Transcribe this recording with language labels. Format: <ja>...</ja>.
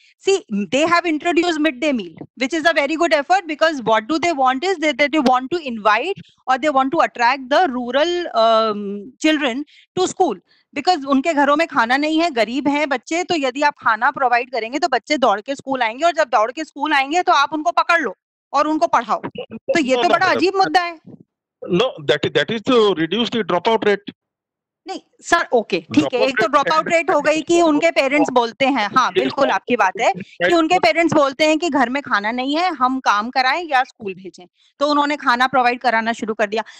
<en>See, they have introduced midday meal, which is a very good effort, because what do they want is that they want to invite or they want to attract the rural children to school.</en> <hi>Because उनके घरों में खाना नहीं है, गरीब हैं बच्चे, तो यदि आप खाना प्रोवाइड करेंगे तो बच्चे दौड़ के स्कूल आएंगे, और जब दौड़ के स्कूल आएंगे तो आप उनको पकड़ लो और उनको पढ़ाओ. तो ये तो बड़ा अजीब मुद्दा है.</hi> <en>No, that is to reduce the dropout rate.</en> <hi>नहीं सर, ओके ठीक है, एक तो ड्रॉप आउट रेट हो गई कि उनके पेरेंट्स बोलते हैं, हाँ बिल्कुल आपकी बात है कि उनके पेरेंट्स बोलते हैं कि घर में खाना नहीं है, हम काम कराएं या स्कूल भेजें, तो उन्होंने खाना प्रोवाइड कराना शुरू कर दिया.</hi>